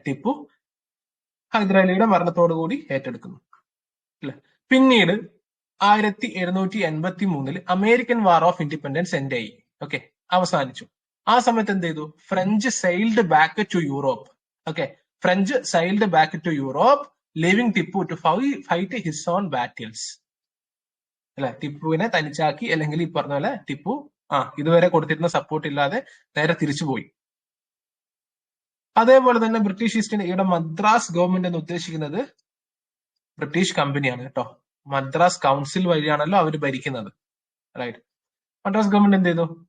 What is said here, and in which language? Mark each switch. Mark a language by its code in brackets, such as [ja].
[ml] ടിപ്പു ഹൈദരാലിയുടെ മരണത്തോടുകൂടി ഏറ്റെടുക്കുന്നു അല്ലെ. പിന്നീട് 1783 American war of independence end ആയി. ഓക്കെ, അവസാനിച്ചു. ആ സമയത്ത് എന്ത് ചെയ്തു, [en] French sailed back to Europe. [ml] Okay, French sailed back to Europe [en] leaving Tipu to fight his own battles. [ml] അല്ലെ, ടിപ്പുവിനെ തനിച്ചാക്കി, അല്ലെങ്കിൽ ഈ പറഞ്ഞ പോലെ ടിപ്പു ഇതുവരെ കൊടുത്തിരുന്ന സപ്പോർട്ട് ഇല്ലാതെ നേരെ തിരിച്ചുപോയി. അതേപോലെ തന്നെ ബ്രിട്ടീഷ് ഈസ്റ്റ് ഇന്ത്യ, ഇവിടെ മദ്രാസ് ഗവൺമെന്റ് എന്ന് ഉദ്ദേശിക്കുന്നത് ബ്രിട്ടീഷ് കമ്പനിയാണ് കേട്ടോ. മദ്രാസ് കൗൺസിൽ വഴിയാണല്ലോ അവർ ഭരിക്കുന്നത്, റൈറ്റ്. മദ്രാസ് ഗവൺമെന്റ് എന്ത് ചെയ്തു?